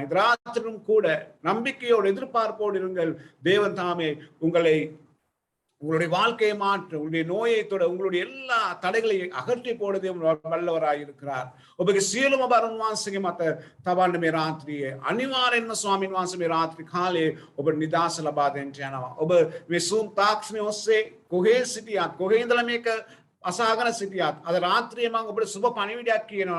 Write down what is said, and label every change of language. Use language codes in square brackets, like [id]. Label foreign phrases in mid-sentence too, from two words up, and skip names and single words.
[ta] இந்த ராத்திரியும் கூட நம்பிக்கையோடு எதிர்பார்ப்போடு இருங்கள். தேவன் தாமே உங்களுடைய வாழ்க்கையை மாற்ற உங்களுடைய நோயை தொட உங்களுடைய எல்லா தடைகளையும் அகற்றி போடுவதே வல்லவராய் இருக்கிறார். [si] ඔබගේ සියලුම බරුන් වහන්සේගේ මත තවන්න මේ රාත්‍රියේ අනිවාර්යෙන්ම ස්වාමීන් වහන්සේ මේ රාත්‍රී කාලයේ ඔබ නිදාස ලබා දෙන්න යනවා. ඔබ මේ සූම් තාක්ෂණය ඔස්සේ කොහේ සිටියත් කොහේ ඉඳලා මේක අසාගෙන සිටියත් අද රාත්‍රියේ මම ඔබට සුබ පණිවිඩයක් කියනවා.